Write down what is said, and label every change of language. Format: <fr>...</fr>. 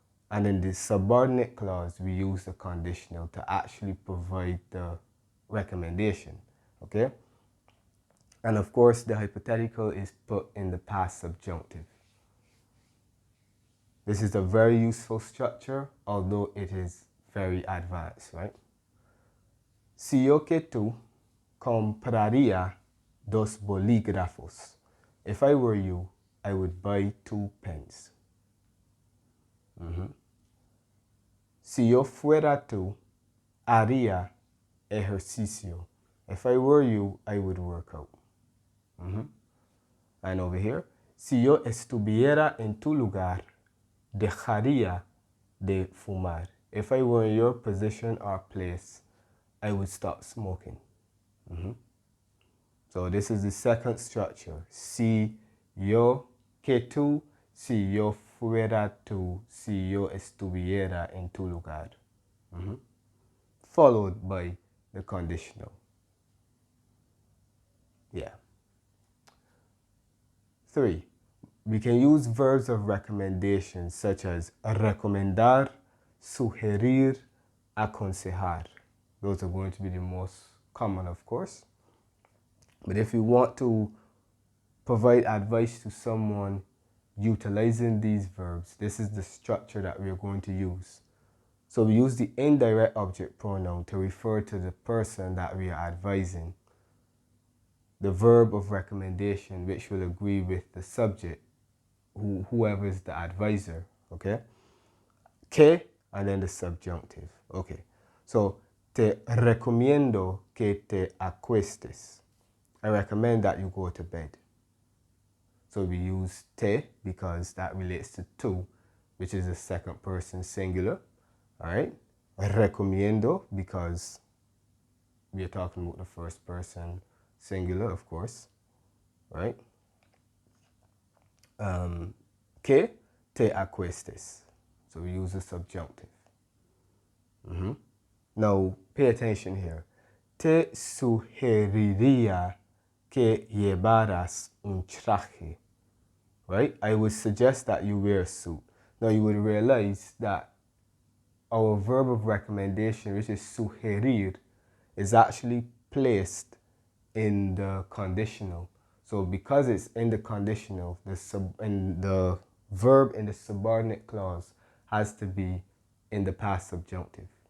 <en>And in the subordinate clause, we use the conditional to actually provide the recommendation, okay? And of course, the hypothetical is put in the past subjunctive. This is a very useful structure, although it is very advanced, right?</en> <es>Si yo que tú compraría dos bolígrafos.</es> <en>If I were you, I would buy 2 pens.</en> <es>Si yo fuera tú, haría ejercicio.</es> <en>If I were you, I would work out. And over here,</en> <es>si yo estuviera en tu lugar, dejaría de fumar.</es> <en>If I were in your position or place, I would stop smoking. So this is the second structure.</en> <es>Si yo que tú, si yo fuera tú, si yo estuviera en tu lugar.</es> <en>Followed by the conditional. Yeah. 3. We can use verbs of recommendation such as recomendar, sugerir, aconsejar. Those are going to be the most common, of course. But if you want to provide advice to someone utilizing these verbs, this is the structure that we're going to use. So we use the indirect object pronoun to refer to the person that we are advising. The verb of recommendation, which will agree with the subject, whoever is the advisor, okay? Que, and then the subjunctive, okay?</en> <es>So, te recomiendo que te acuestes.</es> <en>I recommend that you go to bed. So we use te because that relates to tú, which is a second person singular, all right? Recomiendo because we are talking about the first person singular, of course, right?</en> <es>Que te acuestes.</es> <en>So we use the subjunctive. Now, pay attention here.</en> <es>Te sugeriría que llevaras un traje, right?</es> <en>I would suggest that you wear a suit. Now, you would realize that our verb of recommendation, which is sugerir, is actually placed in the conditional. So because it's in the conditional, the verb in the subordinate clause has to be in the past subjunctive.</en>